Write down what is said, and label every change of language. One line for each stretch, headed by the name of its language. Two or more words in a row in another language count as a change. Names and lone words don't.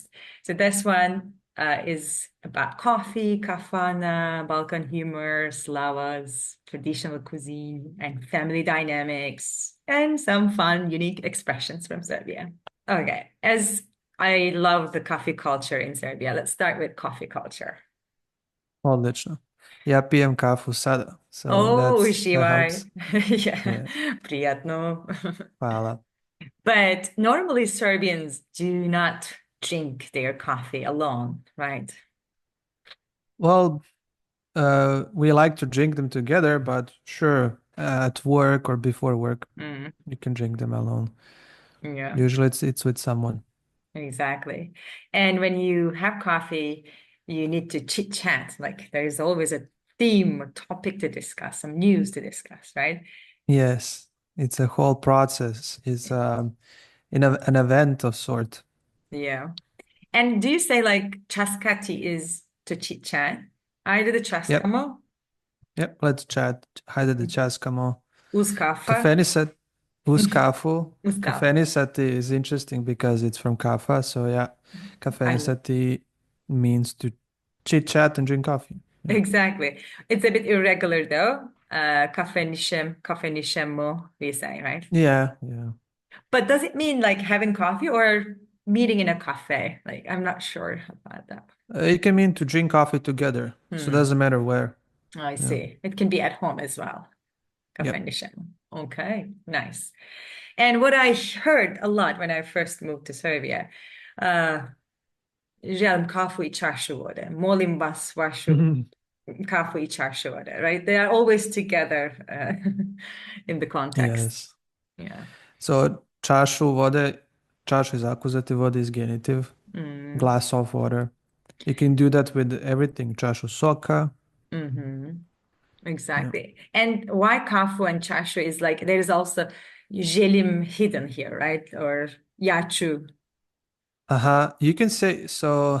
English: So this one is about coffee, kafana, Balkan humor, Slavas, traditional cuisine, and family dynamics, and some fun, unique expressions from Serbia. Okay, as I love the coffee culture in Serbia. Let's start with coffee culture.
Serbian: Odlično. Ja pijem kafu sada,
English: so Oh, that
Serbian: uživaj.
English: helps. Yeah, Yeah,
Serbian: prijatno. hvala.
English: But normally Serbians do not drink their coffee alone, right? Well, we like to drink them together, but sure, at work or before work, Mm, you can drink them alone. yeah, Usually it's with someone. exactly. And when you have coffee, you need to chit chat. Like there's always a theme, a topic to discuss, some news to discuss, right? Yes, it's a whole process. It's an event of sort. Yeah. And do you say like chaskati is to chit chat?
Serbian: Ajde da
English: Yep,
Serbian: časkamo
English: yep, let's chat.
Serbian: Hajde da časkamo. uz kafa. Kafenisat Uskafu. Uz kafu.
English: Kafenisati is interesting because it's from Kafa. So yeah, I love. Kafenisati means to chit chat and drink coffee. Yeah. Exactly. It's a bit irregular though.
Serbian: Kafe nishemo,
English: we say, right? Yeah, yeah. But does it mean like having coffee or meeting in a cafe? Like, I'm not sure about that. It can mean to drink coffee together. So it Hmm. doesn't matter where. I Yeah. see. It can be at home as well. Kafe Yep. nishemo. Okay, nice. And what I heard a lot when I first moved to Serbia,
Serbian: uh, želim kafu i čašu vode. Molim vas vašu kafu i čašu vode,
English: right? They are always together in the context. Yes. Yeah. So
Serbian: čašu vode, čašu
English: is akuzati, vode is genitive. Mm, Glass of water. You can do that with everything.
Serbian: Čašu soka.
English: hmm. Yeah. Exactly. And why kafu and čašu is like, there is also želim hidden here, right? Or jaču. You can say so.